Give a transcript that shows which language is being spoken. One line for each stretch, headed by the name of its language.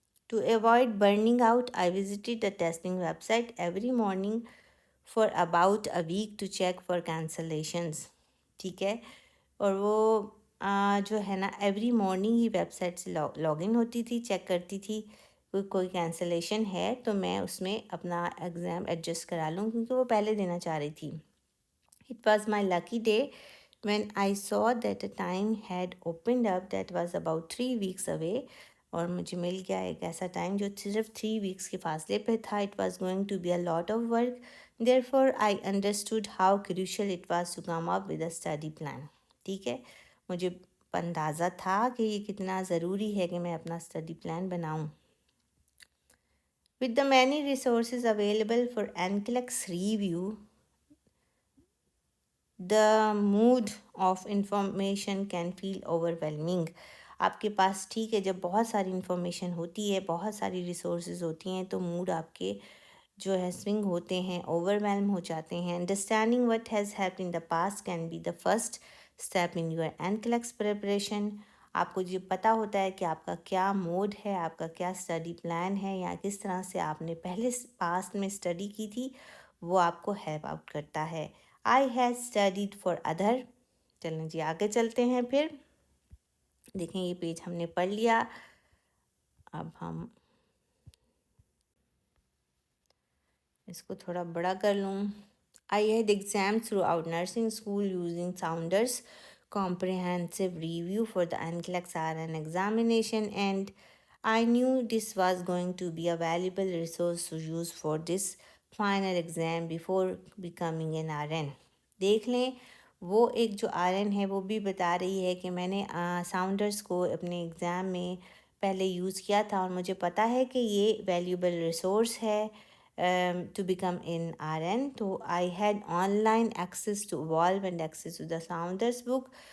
English: To avoid burning out I visited the testing website every morning for about a week to check for cancellations.
Urdu: ٹھیک ہے, اور وہ جو ہے نا every morning he web site سے log in ہوتی تھی, چیک کرتی تھی کوئی کینسلیشن ہے تو میں اس میں اپنا ایگزام ایڈجسٹ کرا لوں, کیونکہ وہ پہلے دینا چاہ رہی تھی.
English: It was my lucky day when I saw that a time had opened up that was about 3 weeks away.
Urdu: اور مجھے مل گیا ایک ایسا ٹائم جو صرف 3 ویکس کے فاصلے پہ تھا.
English: It was going to be a lot of work. Therefore, I understood how crucial it was to come up with a study plan.
Urdu: ٹھیک ہے, مجھے اندازہ تھا کہ یہ کتنا ضروری ہے کہ میں اپنا اسٹڈی پلان بناؤں.
English: With the many resources available for NCLEX review, the mood of information can feel overwhelming.
Urdu: آپ کے پاس ٹھیک ہے جب بہت ساری انفارمیشن ہوتی ہے, بہت ساری ریسورسز ہوتی ہیں تو موڈ آپ کے جو ہے سوئنگ ہوتے ہیں, اوور ویلم ہو جاتے ہیں.
English: Understanding what has happen in the past can be the first step in your NCLEX preparation.
Urdu: آپ کو یہ پتہ ہوتا ہے کہ آپ کا کیا موڈ ہے, آپ کا کیا اسٹڈی پلان ہے, یا کس طرح سے آپ نے پہلے پاسٹ میں اسٹڈی کی تھی, وہ آپ کو ہیلپ آؤٹ کرتا ہے.
English: I had studied for other.
Urdu: چلیں جی آگے چلتے ہیں. پھر دیکھیں یہ پیج ہم نے پڑھ لیا. اب ہم اس کو تھوڑا بڑا کر لوں.
English: I had exams throughout nursing school using Saunders comprehensive review for the NCLEX RN examination, and I knew this was going to be a valuable resource to use for this final exam before becoming an RN.
Urdu: دیکھ لیں وہ ایک جو RN ہے وہ بھی بتا رہی ہے کہ میں نے ساؤنڈرس کو اپنے ایگزام میں پہلے یوز کیا تھا اور مجھے پتہ ہے کہ یہ ویلیوبل ریسورس ہے
English: to become in RN. So I had online access to Evolve and access to the Saunders book.